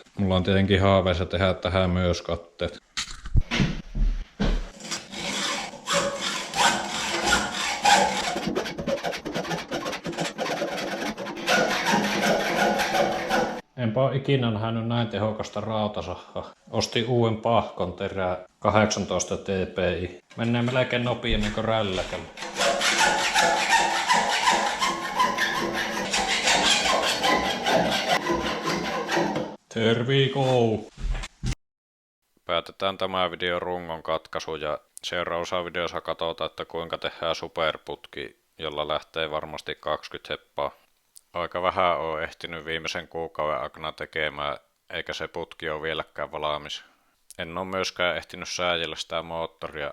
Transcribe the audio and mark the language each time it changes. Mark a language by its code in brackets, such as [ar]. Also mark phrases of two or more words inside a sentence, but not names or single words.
[fi] Mulla on tietenkin haaveissa tehdä tähän myös katteet. Enpä ole ikinä nähnyt näin tehokasta rautasahaa. Ostin uuden pahkon terää 18 TPI. Mennään melkein nopeammin kuin rälläkällä. [en] There we go. [fi] Päätetään tämä video rungon katkaisu ja seuraavassa videossa katsotaan, että kuinka tehdään superputki, jolla lähtee varmasti 20 heppaa. Aika vähän on ehtinyt viimeisen kuukauden aikana tekemään, eikä se putki ole vieläkään valmis. En ole myöskään ehtinyt säädellä sitä moottoria.